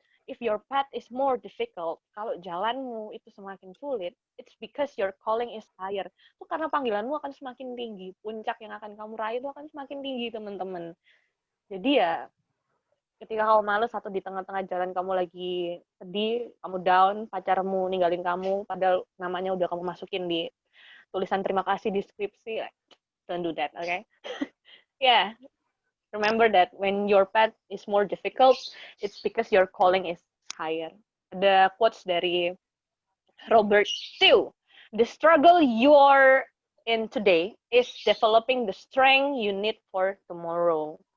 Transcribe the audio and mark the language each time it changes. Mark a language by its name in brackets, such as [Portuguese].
[English] If your path is more difficult, [Indonesian] kalau jalanmu itu semakin sulit, [English] it's because your calling is higher. [Indonesian] Itu karena panggilanmu akan semakin tinggi. Puncak yang akan kamu raih itu akan semakin tinggi, teman-teman. Jadi ya, ketika kamu males atau di tengah-tengah jalan kamu lagi sedih, kamu down, pacarmu ninggalin kamu, padahal namanya udah kamu masukin di tulisan terima kasih di skripsi, [English] don't do that, okay? Yeah. Remember that when your path is more difficult, it's because your calling is higher. [Indonesian] Ada quotes dari Robert Stew. [English] The struggle you're in today is developing the strength you need for tomorrow.